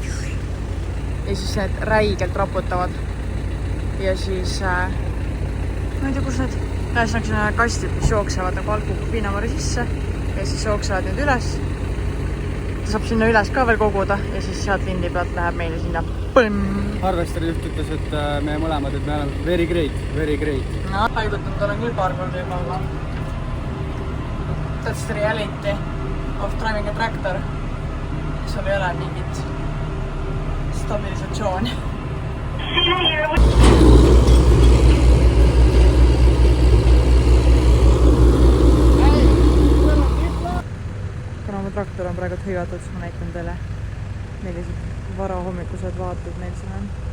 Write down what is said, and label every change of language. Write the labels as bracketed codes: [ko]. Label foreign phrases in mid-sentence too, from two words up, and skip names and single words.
[et] Ja siis need räigelt raputavad. Ja siis ma ei tea, kus need ühesõnaga kastid, mis jooksevad nagu algub viinamarja sisse ja siis jooksevad nüüd üles. Ta saab sinna üles ka veel koguda ja siis sealt lindi pealt läheb meile sinna põmm. Harvesteri juht ütles, et meie mõlemad, et me oleme [en] very great. [et] No, haigutanud olen küll paar korda juba, aga [en] that's the reality of driving a tractor. [et] Sul ei ole mingit stabilisatsiooni. Kuna mu traktor on praegu hõivatud, siis ma näitan teile, millised varahommikused vaated meil siin on.